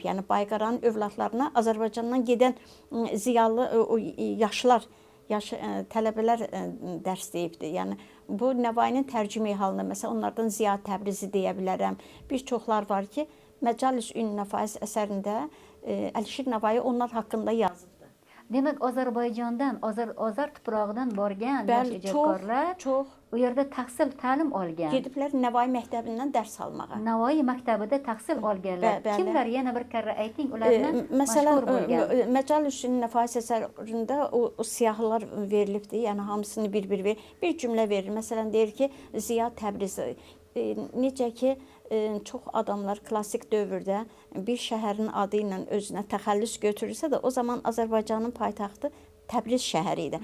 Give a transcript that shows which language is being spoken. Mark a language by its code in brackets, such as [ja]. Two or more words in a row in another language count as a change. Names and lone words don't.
[az] Yəni Bayqaranın övladlarına Azərbaycandan gedən ziyalı yaşlılar, tələbələr dərs deyibdi. Yəni bu Nəvainin tərcümeyi halında məsələn onlardan Ziya Təbrizi deyə bilərəm. Bir çoxlar var ki, Məcalis Ün Nəfais əsərində Əlişir Nəvai onlar haqqında yazıb. [uz] Demək Azərbaycandan, Azər tuprağından borgan yosh [az] Bəli, [uz] ijodkorlar [az] çox [uz] o yerdə təhsil, təlim olgan. [az] gediblər Nəvai məktəbindən dərs almağa. [uz] Navoiy maktabida tahsil olganlar. [az] Bəli. [uz] Kimlar yana bir karra ayting ularni [az] Məsələn, [uz] mashhur bo'lgan. [az] Məcalis Ün Nəfais əsərində o siyahılar verilibdi. Yəni hamısını bir-bir verir. Bir cümlə verir. Məsələn deyir ki, Ziya Təbrizi necə ki çox adamlar klassik dövrdə bir şəhərin adı ilə özünə təxəllüs götürürsə də o zaman Azərbaycanın paytaxtı Təbriz şəhəri idi.